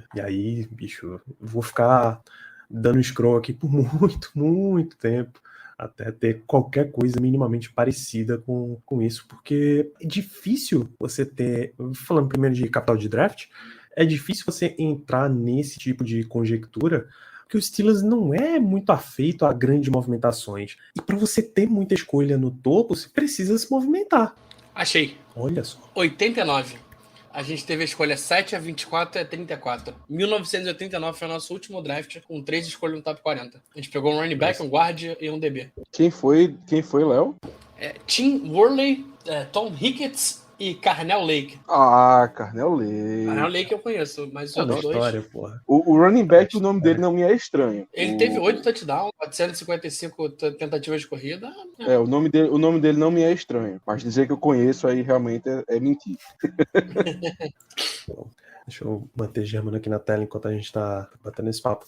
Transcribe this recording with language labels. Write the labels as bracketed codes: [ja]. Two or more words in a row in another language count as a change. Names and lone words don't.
[pt] E aí, bicho, eu vou ficar dando scroll aqui por muito, muito tempo, até ter qualquer coisa minimamente parecida com isso, porque é difícil você ter, falando primeiro de capital de draft, é difícil você entrar nesse tipo de conjectura, porque o Steelers não é muito afeito a grandes movimentações. E para você ter muita escolha no topo, você precisa se movimentar. Achei. Olha só. 89. A gente teve a escolha 7, a 24 e a 34. 1989 foi o nosso último draft, com 3 escolhas no top 40. A gente pegou um [en] running back, [pt] um guard e um DB. Quem foi, Léo? Tim Worley, Tom Ricketts e Carnell Lake. Carnell Lake. Carnell Lake eu conheço, mas os outros dois... história, porra. O [en] running back, [pt] o nome dele não me é estranho. Ele teve 8 touchdowns, 455 tentativas de corrida. O nome dele não me é estranho, mas dizer que eu conheço aí realmente é mentira. Deixa eu manter Germano aqui na tela enquanto a gente tá batendo esse papo.